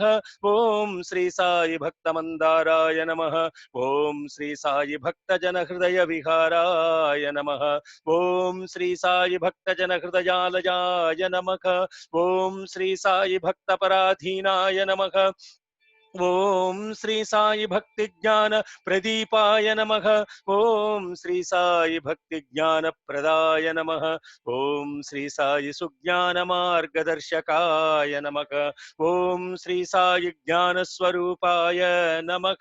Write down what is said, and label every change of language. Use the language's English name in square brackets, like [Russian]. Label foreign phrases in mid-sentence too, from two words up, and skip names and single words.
[Sanskrit] ओम श्री साई भक्त मंदाराय नमः। ओम श्री साई भक्त जन हृदय विहाराय नमः। ओम श्री साई भक्त जन हृदयालयाय नमः। ओम श्री साई भक्त पराधीनाय नमः। ఓం శ్రీ సాయి భక్తి జ్ఞాన ప్రదీపాయ నమః. ఓం శ్రీ సాయి భక్తి జ్ఞాన ప్రదాయ నమః. ఓం శ్రీ సాయి సుజ్ఞాన మార్గదర్శకాయ నమః. ఓం శ్రీ సాయి జ్ఞాన స్వరూపాయ నమః.